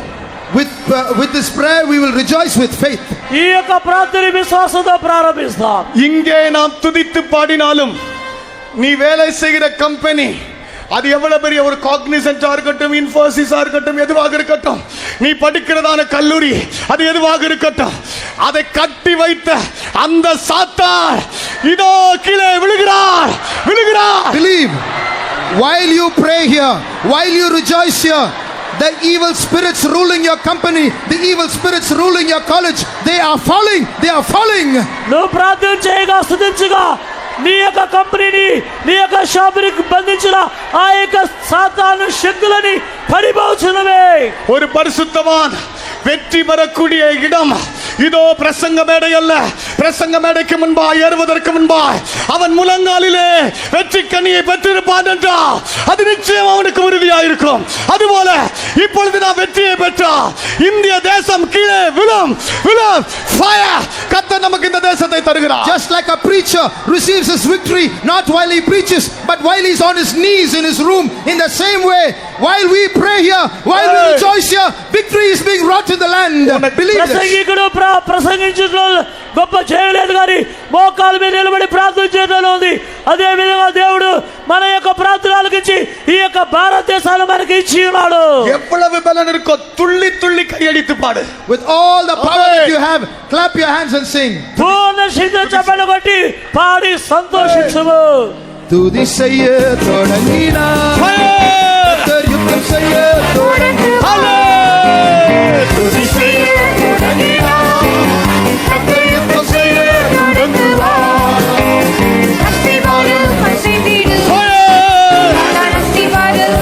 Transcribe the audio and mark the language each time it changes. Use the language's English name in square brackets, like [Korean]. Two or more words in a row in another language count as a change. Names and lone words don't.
[English] With this prayer we will rejoice with faith. [Telugu] ఈ యొక్క ప్రార్థన విశ్వాసంతో ప్రారంభిస్తాం. [Tamil] இங்கே நாம் துதித்து பாடினாலும் நீ வேலை செய்கிற கம்பெனி அது எவ்வளவு பெரிய ஒரு காக்னிசன்டா இருக்கட்டும், இன்ஃபோசிஸா இருக்கட்டும், எதுவாக இருக்கட்டும், நீ படிக்கிறதான கல்லூரி அது எதுவாக இருக்கட்டும், அதை கட்டி வைத்த அந்த சாத்தான் இதோ கீழே விழுகிறார், விழுகிறார். [English] Believe, while you pray here, while you rejoice here, the evil spirits ruling your company, the evil spirits ruling your college, they are falling, they are falling. [Telugu] నువ్వు ప్రార్థన చేయగా స్తుతించగా నీ యొక్క కంపెనీని నీ యొక్క షాపుని బంధించిన ఆ యొక్క సాతాను శక్తులని పరిభవించడమే. [Tamil] ஒரு பரிசுத்தவான் வெற்றி பெறக்கூடிய இடம் இதோ பிரசங்க மேடை அல்ல. பிரசங்க மேடைக்கு முன்பாய் ஏறுவதற்கு முன்பாய் அவன் முழங்காலிலே வெற்றி கனியை பெற்றிருப்பான் என்றால் அது நிச்சயம் அவனுக்கு உறுதியாயிருக்கும். அதுபோல இப்பொழுது நான் வெற்றியை பெற்றா இந்திய தேசம் கீழே விழும் விழும். ஃபயர் கர்த்தர் நமக்கு இந்த தேசத்தை தருகிறார். [English] Just like a preacher receives his victory not while he preaches but while he's on his knees in his room, in the same way while we pray here, while we rejoice here, victory is being wrought in the land. Believe this. [Telugu] ప్రసంగికుడు ప్రసంగించడంలో గొప్ప చేయలేదు కానీ మోకాల మీద నిలబడి ప్రార్థన చేయడంలో ఉంది. అదే విధంగా దేవుడు మన యొక్క ప్రార్థన ఆలకించి ఈ యొక్క భారతదేశాన్ని మనకి ఇచ్చి ఉన్నాడు. [Tamil] எவ்வளவு பலன் இருக்கோ துள்ளி துள்ளி கையடித்து பாடு. [English] With all the power that you have, clap your hands and sing. [Telugu] పూర్ణ శక్తితో చప్పట్లు కొట్టి పాడి సంతోషించుము. [Tamil] துதி செய்ய தொடங்கினார், கர்த்தர் யுத்தம் செய்ய தொடங்கினார். துதி செய்ய தொடங்கினார், கர்த்தர் யுத்தம் செய்ய தொடங்குவார். அஸ்திவாரம் அசைந்திடு அஸ்திவாரம்